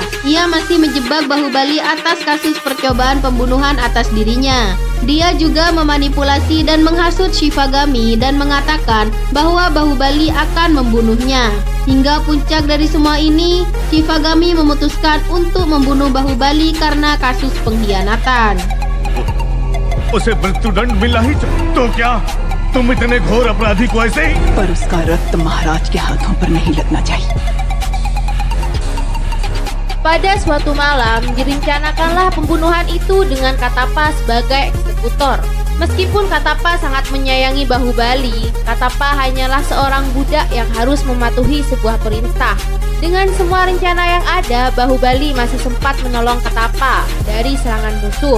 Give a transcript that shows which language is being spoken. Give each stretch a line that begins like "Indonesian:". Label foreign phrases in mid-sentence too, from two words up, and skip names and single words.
Indonesian: Ia masih menjebak Bahubali atas kasus percobaan pembunuhan atas dirinya. Dia juga memanipulasi dan menghasut Shivagami dan mengatakan bahwa Bahubali akan membunuhnya. Hingga puncak dari semua ini, Shivagami memutuskan untuk membunuh Bahubali karena kasus pengkhianatan.
Hindi: उसे मृत्युदंड मिला ही तो क्या तुम इतने घोर अपराधी को ऐसे ही? पर उसका रक्त महाराज के हाथों पर नहीं लगना चाहिए।
Indonesian: Pada suatu malam, direncanakanlah pembunuhan itu dengan Katapa sebagai eksekutor. Meskipun Katapa sangat menyayangi Bahubali, Katapa hanyalah seorang budak yang harus mematuhi sebuah perintah. Dengan semua rencana yang ada, Bahubali masih sempat menolong Katapa dari serangan musuh.